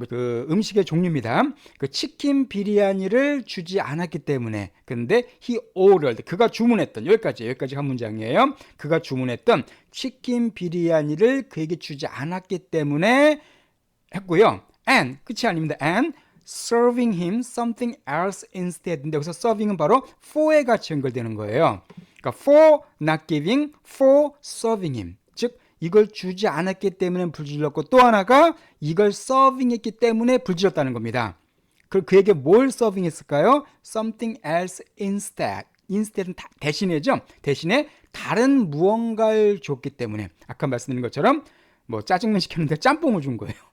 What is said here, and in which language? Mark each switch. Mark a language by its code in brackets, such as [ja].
[ko] 그 음식의 종류입니다. 그 치킨 비리아니를 주지 않았기 때문에. 근데 [en] he ordered, [ko] 그가 주문했던, 여기까지 한 문장이에요. 그가 주문했던 치킨 비리아니를 그에게 주지 않았기 때문에 했고요. and, 끝이 아닙니다. [en] and serving him something else instead. [ko] 근데 여기서 serving은 바로 for에 같이 연결되는 거예요. 그러니까 [en] for not giving, for serving him. [ko] 즉 이걸 주지 않았기 때문에 불질렀고, 또 하나가 이걸 서빙했기 때문에 불질렀다는 겁니다. 그에게 뭘 서빙했을까요? [en] Something else instead. [ko] instead은 대신에죠. 대신에 다른 무언가를 줬기 때문에, 아까 말씀드린 것처럼 뭐 짜장면 시켰는데 짬뽕을 준 거예요.